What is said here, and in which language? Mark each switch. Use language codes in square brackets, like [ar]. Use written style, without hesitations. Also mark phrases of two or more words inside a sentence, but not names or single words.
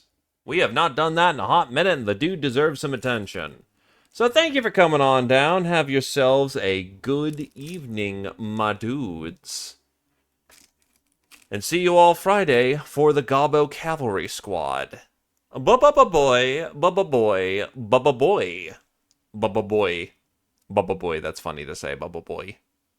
[en] We have not done that in a hot minute, and the dude deserves some attention. So thank you for coming on down. Have yourselves a good evening, my dudes. And see you all Friday for the Gobbo Cavalry Squad. Ba-ba-ba-boy, ba-ba-boy, ba-ba-boy, ba-ba-boy. Ba-ba-boy, that's funny to say, ba-ba-boy.